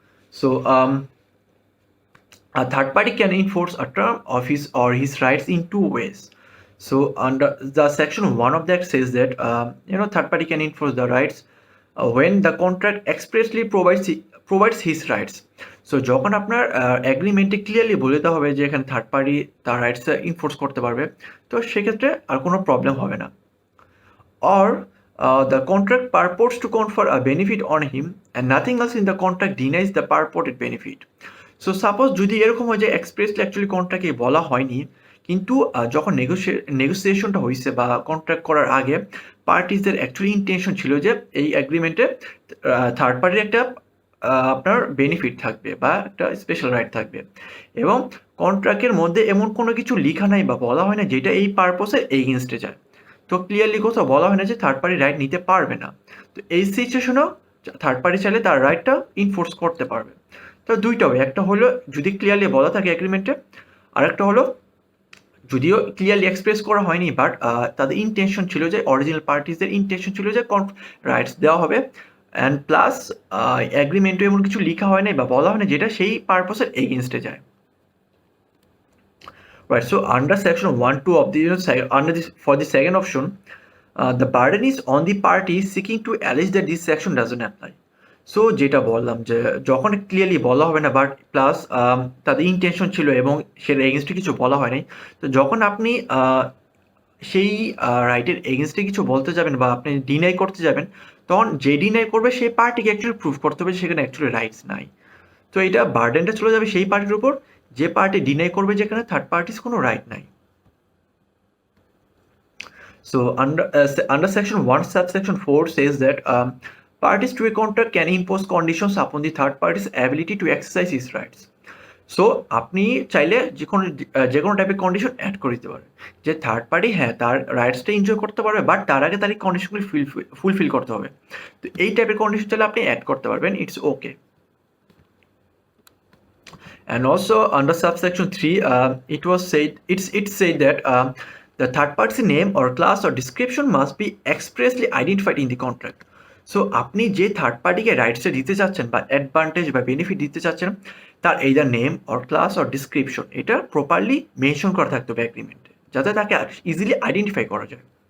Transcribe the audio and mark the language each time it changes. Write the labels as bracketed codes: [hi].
[en] So a third party can enforce a term of his or his rights in two ways. So under the section 1 of that says that third party can enforce the rights when the contract expressly provides his rights. [bn] So যখন আপনার এগ্রিমেন্টে clearly বলে দেওয়া হবে যে এখানে third party তার rights enforce করতে পারবে, তো সেক্ষেত্রে আর কোনো প্রবলেম হবে না। [en] Or the contract purports to confer a benefit on him and nothing else in the contract denies the purported benefit. [bn] So suppose যদি এরকম হয় যে এক্সপ্রেসলি অ্যাকচুয়ালি কন্ট্রাক্টে বলা হয়নি, কিন্তু যখন নেগোসিয়েশনটা হয়েছে বা কন্ট্রাক্ট করার আগে পার্টিসদের অ্যাকচুয়ালি ইন্টেনশন ছিল যে এই অ্যাগ্রিমেন্টে থার্ড পার্টির একটা আপনার বেনিফিট থাকবে বা একটা স্পেশাল রাইট থাকবে, এবং কন্ট্রাক্টের মধ্যে এমন কোনো কিছু লেখা নাই বা বলা হয় না যেটা এই পারপোসের এগেনস্টে যায়। তো ক্লিয়ারলি কোথাও বলা হয় না যে থার্ড পার্টি রাইট নিতে পারবে না। তো এই সিচুয়েশনেও থার্ড পার্টি চাইলে তার রাইটটা ইনফোর্স করতে পারবে। তো দুইটা হবে, একটা হলো যদি ক্লিয়ারলি বলা থাকে এগ্রিমেন্টে, আর একটা হলো যদিও ক্লিয়ারলি এক্সপ্রেস করা হয়নি বাট তাদের ইন্টেনশন ছিল যে অরিজিনাল পার্টিসদের ইন্টেনশন ছিল যে রাইটস দেওয়া হবে, অ্যান্ড প্লাস এগ্রিমেন্টে এমন কিছু লেখা হয় না বা বলা হয় না যেটা সেই পারপোসের এগেনস্টে যায়। [en] Right, so under section 1(2) of the for the second option, the burden is on the party seeking to allege that this section doesn't apply. [bn] So যেটা বললাম যে যখন ক্লিয়ারলি বলা হবে না বাট প্লাস তাদের ইন্টেনশন ছিল এবং সেটা এগেনস্টে কিছু বলা হয় নাই, তো যখন আপনি সেই রাইটের এগেনস্টে কিছু বলতে যাবেন বা আপনি ডিনাই করতে যাবেন, তখন যে ডিনাই করবে সেই পার্টিকে অ্যাকচুয়ালি প্রুভ করতে হবে সেখানে অ্যাকচুয়ালি রাইটস নাই। তো এটা বার্ডেনটা চলে যাবে সেই পার্টির উপর যে পার্টি ডিনাই করবে যেখানে থার্ড পার্টিস কোনো রাইট নাই। [en] So under section 1 subsection 4 says that parties to a contract can impose conditions upon the third party's ability to exercise his rights. [bn] So আপনি চাইলে যে কোনো টাইপের কন্ডিশন অ্যাড করে দিতে পারেন যে থার্ড পার্টি হ্যাঁ তার রাইটসটা এনজয় করতে পারবে, বাট তার আগে তার এই কন্ডিশনগুলি ফুলফিল করতে হবে। তো এই টাইপের কন্ডিশন চাইলে আপনি অ্যাড করতে পারবেন, it's okay. [en] And also under subsection 3, it said that the third party's name or class or description must be expressly identified in the contract. [bn] So আপনি যে থার্ড পার্টিকে রাইটসটা দিতে চাচ্ছেন বা অ্যাডভান্টেজ বা বেনিফিট দিতে চাচ্ছেন, তার either name or class or description এটা প্রপারলি মেনশন করা থাকতে হবে অ্যাগ্রিমেন্টে, যাতে তাকে ইজিলি আইডেন্টিফাই করা যায়।